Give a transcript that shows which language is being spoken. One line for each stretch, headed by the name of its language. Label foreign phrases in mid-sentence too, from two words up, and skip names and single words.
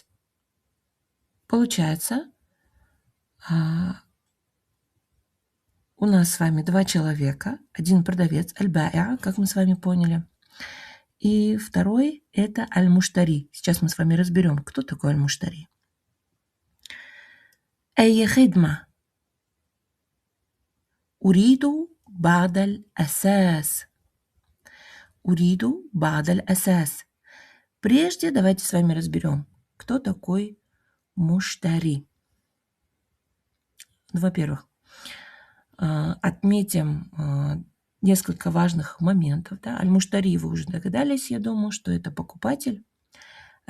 Russian: Получается, у нас с вами два человека. Один продавец, аль-ба'и'а, как мы с вами поняли. И второй – это аль-муштари. Сейчас мы с вами разберем, кто такой аль-муштари.
Arabic: أي خدمة. أريد بعض الأساس. أريد بعض الأساس.
Russian: Прежде давайте с вами разберем, кто такой муштари. Во-первых, отметим несколько важных моментов. Да? Аль-муштари, вы уже догадались, я думаю, что это покупатель.